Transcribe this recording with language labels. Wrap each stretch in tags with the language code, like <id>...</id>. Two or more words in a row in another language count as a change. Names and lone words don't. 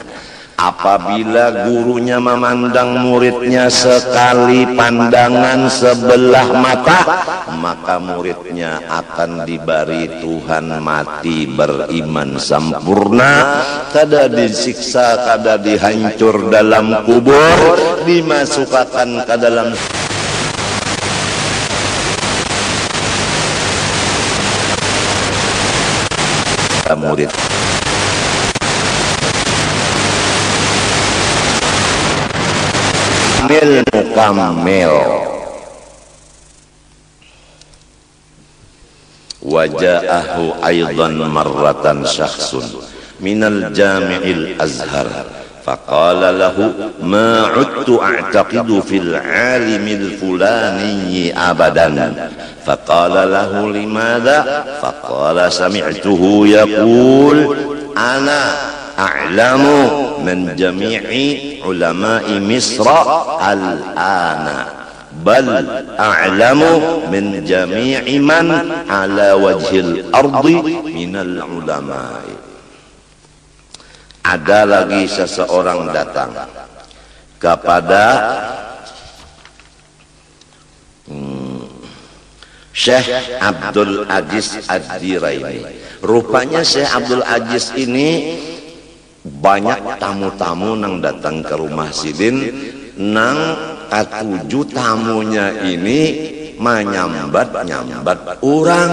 <bjn>Apabila gurunya memandang muridnya sekali pandangan sebelah mata, maka muridnya akan diberi Tuhan mati beriman sempurna, kada disiksa, kada dihancur dalam kubur, dimasukkan ke dalam murid.</bjn> <ar>Mukammil. وجاءه أيضا مرة شخص من الجامع الأزهر فقال له ما عدت أعتقد في العالم الفلاني أبدا فقال له لماذا فقال سمعته يقول أنا أعلم من جميع علماء مصر الآن بل أعلم من جميع من على وجه الأرض من العلماء.</ar> <id>Ada lagi seseorang datang kepada Syekh Abdul Aziz Ad-Diraini.</id> <bjn>Rupanya Syekh Abdul Aziz ini banyak tamu-tamu nang datang ke rumah sidin, nang ketujuh tamunya ini menyambat orang.</bjn>